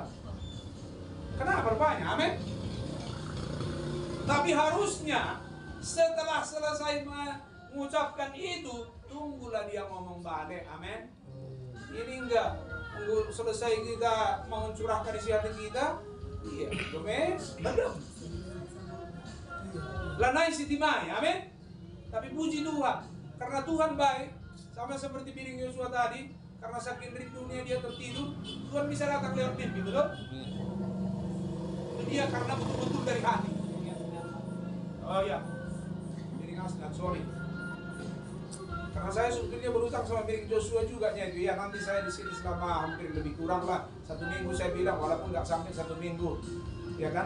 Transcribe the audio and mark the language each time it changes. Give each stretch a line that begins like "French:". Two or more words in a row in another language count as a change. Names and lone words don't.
Indonesian: Kenapa rupanya? Amin. Tapi harusnya setelah selesai mengucapkan itu, tunggulah dia ngomong balik, amin. Ini enggak, tunggu selesai kita mencurahkan isi hati kita, iya, bedem.
Batak Karo: Lanai sitimai, amin.
Indonesian: Tapi puji Tuhan, karena Tuhan baik, sama seperti piring Yosua tadi, karena saking rindunya dia tertidur, Tuhan bisa datang lewat mimpi, betul? Itu dia karena betul-betul dari hati. Oh ya, piring asnat, sorry. Karena saya sebetulnya berutang sama milik Joshua juga itu ya, nanti saya di sini selama hampir lebih kurang lah 1 minggu saya bilang, walaupun nggak sampai 1 minggu, ya kan?